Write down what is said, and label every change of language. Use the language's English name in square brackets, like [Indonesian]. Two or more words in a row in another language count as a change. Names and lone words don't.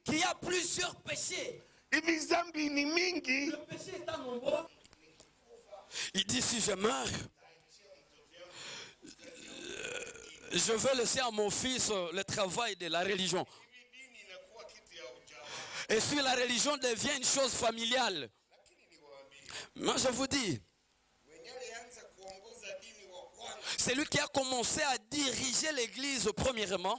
[French] qu'il y a plusieurs péchés. [Swahili] Hivi zambi ni mingi, [French] Le péché est en nombre. Il dit, si je meurs, je vais laisser à mon fils le travail de la religion. Et si la religion devient une chose familiale, moi je vous dis, c'est lui qui a commencé à diriger l'église premièrement.